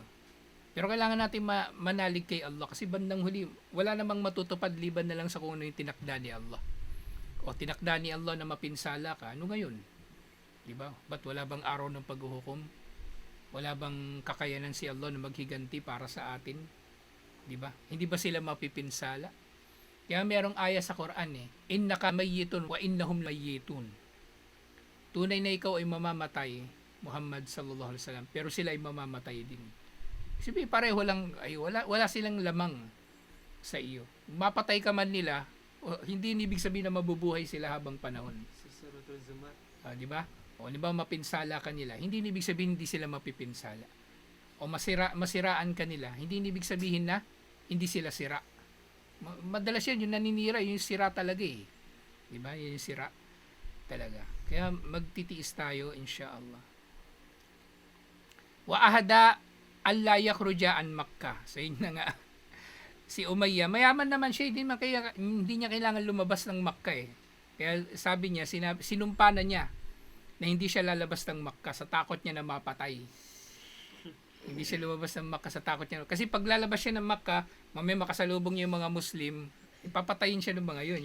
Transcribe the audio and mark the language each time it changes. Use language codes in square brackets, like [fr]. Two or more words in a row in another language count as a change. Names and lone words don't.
[tl] Pero kailangan natin manalig kay Allah kasi bandang huli, wala namang matutupad liban na lang sa kung ano yung tinakda ni Allah. O tinakda ni Allah na mapinsala ka, ano ngayon? Diba? Ba't wala bang araw ng paghuhukom? Wala bang kakayanan si Allah na maghiganti para sa atin? Diba? Hindi ba sila mapipinsala? Kaya merong aya sa Quran eh, [ar] إنك ميت وإنهم ميتون. [tl] Tunay na ikaw ay mamamatay, [ar] Muhammad صلى الله عليه وسلم, [tl] pero sila ay mamamatay din. Sabi pareho lang, ay wala silang lamang sa iyo. Mapatay ka man nila, hindi ibig sabihin na mabubuhay sila habang panahon. Di ba? O di ba mapinsala ka nila, hindi ibig sabihin hindi sila mapipinsala. O masiraan ka nila, hindi ibig sabihin na hindi sila sira. Madalas yan, yung naninira, yung sira talaga eh. Di ba? Yung sira talaga. Kaya magtitiis tayo, insyaallah. [ar] وأخذ ألا يخرج عن مكة. [tl] So yun na nga. Si Umayyah, mayaman naman siya, hindi niya kailangan lumabas ng Makkah eh. Kaya sabi niya, sinumpa na niya na hindi siya lalabas ng Makkah sa takot niya na mapatay. Hindi siya lumabas ng Makkah sa takot niya. Kasi pag lalabas siya ng Makkah, mamaya makasalubong niya yung mga Muslim, ipapatayin siya ng mga yun.